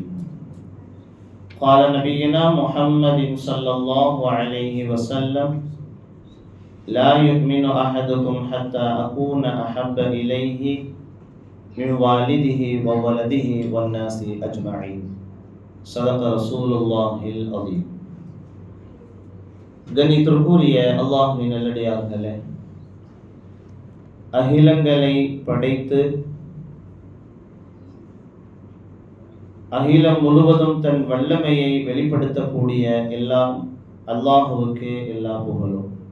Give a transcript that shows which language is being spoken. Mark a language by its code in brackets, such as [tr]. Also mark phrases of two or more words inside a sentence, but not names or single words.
[ar] قال نبينا محمد صلى الله عليه وسلم: لا يؤمن أحدكم حتى أكون أحب إليه من والده وولده والناس أجمعين. صدق رسول الله العظيم. [ta] கண்ணியத்திற்குரிய அல்லாஹ்வின் நல்லடியார்களே, அகிலங்களை படைத்து அகிலம் முழுவதும் தன் வல்லமையை வெளிப்படுத்தக்கூடிய எல்லாம் அல்லாஹுவுக்கு எல்லா புகழும்.